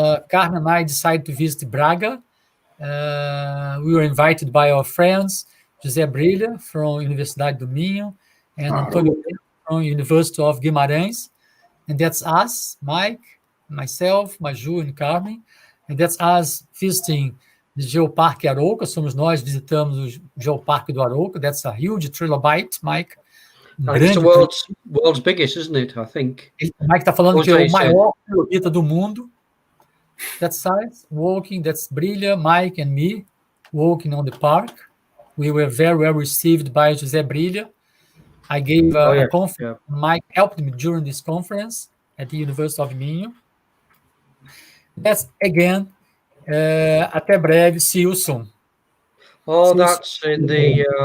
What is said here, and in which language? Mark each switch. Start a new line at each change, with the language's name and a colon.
English: Carmen and I decided to visit Braga. We were invited by our friends, José Brilha from Universidade do Minho, and Antônio from University of Guimarães. And that's us, Mike, myself, Maju, and Carmen. And that's us visiting the Geoparque Arouca.
Portuguese: Somos nós, visitamos o Geoparque do Arouca.
English: That's a huge trilobite, Mike. It's the world's biggest, isn't it? I think.
Portuguese: Mike está falando que é o maior trilobita do mundo.
English: That's size, walking, that's Brilha, Mike and me. walking on the park. We were very well received by José Brilha. I gave a conference. Yeah. Mike helped me during this conference at the University of Minho. That's again.
Portuguese: Até breve.
English: See you soon. Oh, that's in the